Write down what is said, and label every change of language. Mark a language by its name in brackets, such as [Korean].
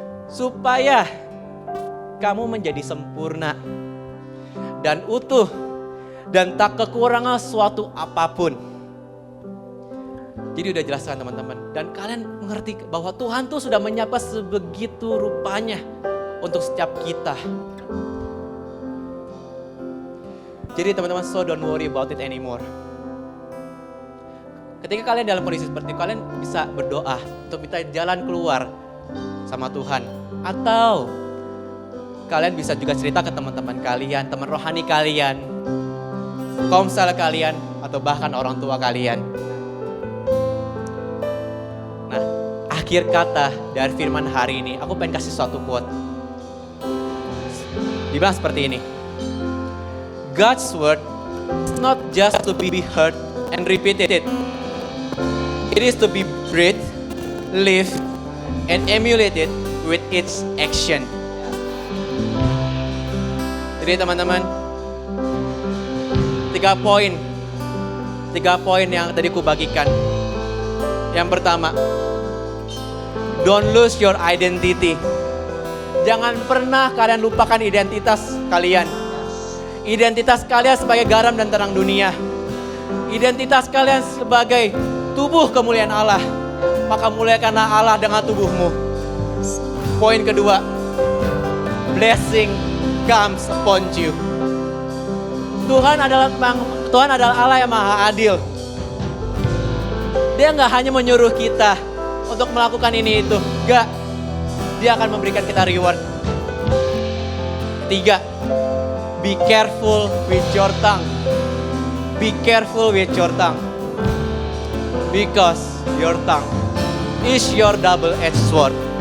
[Indonesian] Supaya kamu menjadi sempurna dan utuh dan tak kekurangan suatu apapun. Jadi udah jelaskan teman-teman. Dan kalian mengerti bahwa Tuhan tuh sudah menyiapkan sebegitu rupanya untuk setiap kita. Jadi teman-teman, [English] so don't worry about it anymore. [Indonesian] Ketika kalian dalam kondisi seperti itu, kalian bisa berdoa untuk minta jalan keluar sama Tuhan. Atau kalian bisa juga cerita ke teman-teman kalian, teman rohani kalian, komsel kalian, atau bahkan orang tua kalian. Nah, akhir kata dari firman hari ini, aku pengen kasih suatu quote. Dibilang seperti ini. [English] God's word is not just to be heard and repeated. It is to be breathed, lived, and emulated with its action. [Indonesian] Jadi teman-teman, 3 poin yang tadi ku bagikan. Yang pertama, [English] don't lose your identity. [Indonesian] Jangan pernah kalian lupakan identitas kalian. Identitas kalian sebagai garam dan terang dunia. Identitas kalian sebagai tubuh kemuliaan Allah. Maka muliakanlah Allah dengan tubuhmu. Poin kedua, [English] blessing comes upon you. [Indonesian] Tuhan adalah Allah yang maha adil. Dia gak hanya menyuruh kita untuk melakukan ini itu. Gak, dia akan memberikan kita reward. [English] Ketiga, be careful with your tongue. Be careful with your tongue. Because your tongue is your double-edged sword.